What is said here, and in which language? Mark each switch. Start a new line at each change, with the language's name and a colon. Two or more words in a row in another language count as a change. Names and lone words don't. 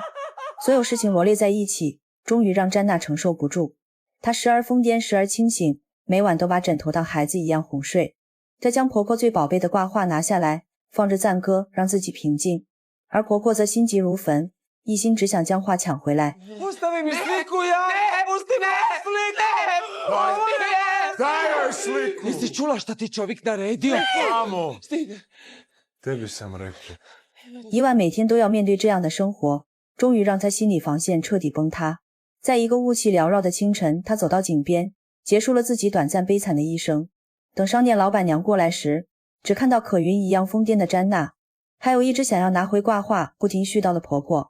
Chinese: 所有事情罗列在一起，终于让詹娜承受不住。她时而疯癫，时而清醒，每晚都把枕头当孩子一样哄睡。再将婆婆最宝贝的挂画拿下来，放着赞歌，让自己平静。而婆婆则心急如焚，一心只想将画抢回来。
Croatian: Pusti mi sliku ja! Pusti me! Sliku! Daj joj sliku! Nisi čula šta ti čovjek naredio? Mamo! Tebi sam rekao.
Chinese: 伊万每天都要面对这样的生活，终于让他心理防线彻底崩塌。在一个雾气缭绕的清晨，他走到井边，结束了自己短暂悲惨的一生。等商店老板娘过来时，只看到可云一样疯癫的詹娜，还有一直想要拿回挂画不停絮叨的婆婆。